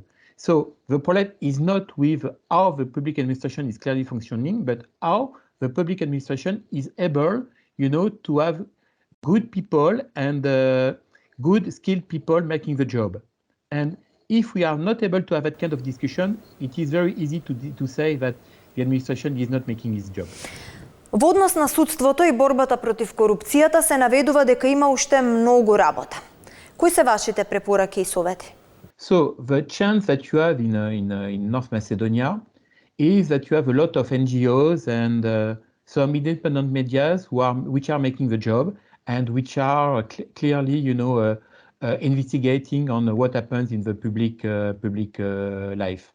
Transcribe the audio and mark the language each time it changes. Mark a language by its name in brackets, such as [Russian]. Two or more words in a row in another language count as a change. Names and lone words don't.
[English] So the problem is not with how the public administration is clearly functioning, but how the public administration is able, to have good people and good skilled people making the job. And if we are not able to have that kind of discussion, it is very easy to say that the administration is not making its job. [Macedonian] Во однос на судството и борбата против корупцијата се наведува дека има уште многу работа. Кои се вашите препораки и совети? [English] So the chance that you have in North Macedonia is that you have a lot of NGOs and some independent medias which are making the job and which are clearly, investigating on what happens in the public life.